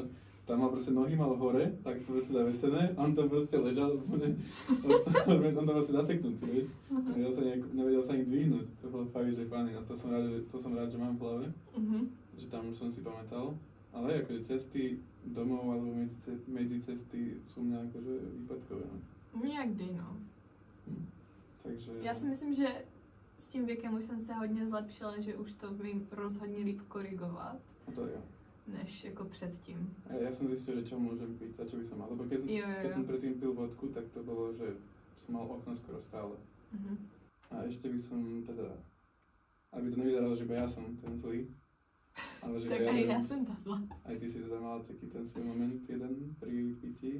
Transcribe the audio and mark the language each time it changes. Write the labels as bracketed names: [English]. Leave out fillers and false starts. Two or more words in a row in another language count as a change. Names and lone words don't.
[Slovak] Tam mal proste nohy mal hore, tak proste zavesené, on tam proste ležal, on tam proste zaseknutý, vieš. Nevedel sa ani dvihnúť, to bolo fakt, že fajn, a to som rád, že mám v hlave, že tam som si pamätal. Ale akože cesty domov alebo medzi cesty sú mňa akože výpadkové. [Czech] Někdy, no. Takže... Já si myslím, že s tím věkem už jsem se hodně zlepšila, že už to vím rozhodně líp korigovat. A to jo. Než jako předtím. [Slovak] A ja som zistil, že čo môžem piť a čo by som mal, lebo keď som predtým pil vodku, tak to bolo, že som mal okno skoro stále. A ešte by som teda, aby to nevyzeralo, že iba ja som ten zlý, ale že tak aj ja som tá zlá. Aj ty si teda mala taký ten svoj moment jeden pri pití.